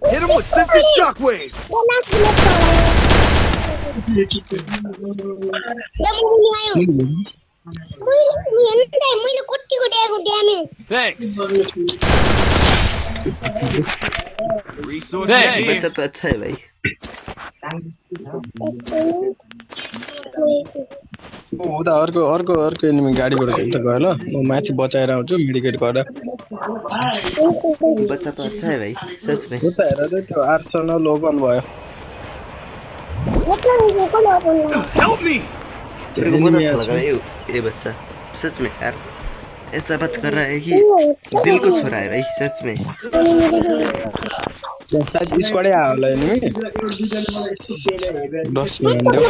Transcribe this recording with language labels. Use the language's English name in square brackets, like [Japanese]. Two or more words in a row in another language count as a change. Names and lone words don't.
[English] Someone sense a shockwave! Thanks. Resources here. [Hindi] बच्चा तो अच्छा है भाई [Nepali] उता अर्को अर्को अर्को एनिमी गाडीबाट खेल्छ गयो ल म माथि बचाएर आउँछु मेडिकेट गरेर [Hindi] बच्चा तो अच्छा है भाई सच में [Nepali] उता हेर त त्यो आर्सनल ओपन भयो [English] Help me! [Hindi] तेरे को बहुत अच्छा लगा ये बच्चा सच में यार ऐसा बात कर रहा है कि दिल को छू रहा है भाई सच में [Nepali] सायद स्क्वाडै आयो होला एनिमी 10 मिनेट